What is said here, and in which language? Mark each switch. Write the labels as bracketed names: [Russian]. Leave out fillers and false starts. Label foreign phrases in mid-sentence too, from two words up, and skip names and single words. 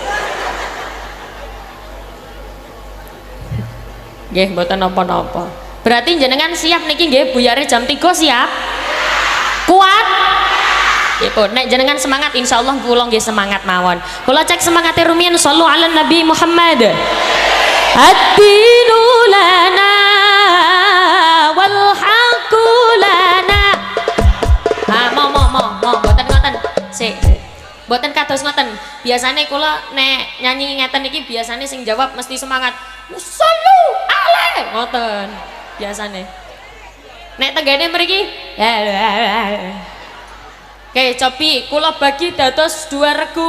[Javanese] Nggih, mboten napa-napa. Berarti jenengan siap niki nggih buyare jam 3 siap? Kuat? Nggih, nek jenengan semangat insyaallah kula nggih semangat mawon. Kula cek semangate rumiyin [Arabic] صلوا على النبي محمد. الدين لنا والحق لنا. [Javanese] Mau mboten ngoten. Sik. Mboten kados ngoten. Biasane kula nek nyanyi ngeten iki biasane sing jawab mesti semangat. [Arabic] صلوا عليه [Javanese] ngoten. Biasane. Nek tenggene mriki oke, cobi kula bagi dados 2 regu.